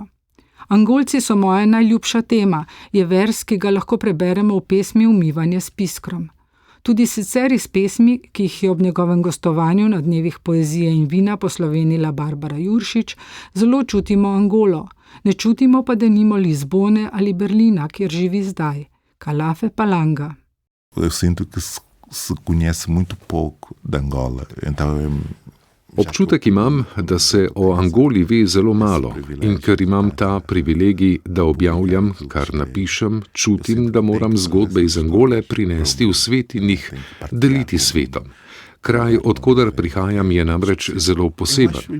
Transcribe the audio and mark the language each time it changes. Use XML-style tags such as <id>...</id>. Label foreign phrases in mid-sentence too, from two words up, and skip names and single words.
<sl>Angolci so moja najljubša tema, je vers, ki ga lahko preberemo v pesmi Umivanje s piskrom. Tudi sicer iz pesmi, ki jih je ob njegovem gostovanju na dnevih poezije in vina poslovenila Barbara Juršič, zelo čutimo Angolo, ne čutimo pa denimo Lizbone ali Berlina, kjer živi zdaj. Kalafe Palanga.</sl> <pt>Eu sinto que se conhece muito pouco de Angola, então</pt> <sl>Občutek imam, da se o Angoli ve zelo malo in ker imam ta privilegij, da objavljam, kar napišem, čutim, da moram zgodbe iz Angole prinesti v svet in jih deliti s svetom. Kraj, odkoder prihajam, je namreč zelo poseben.</sl>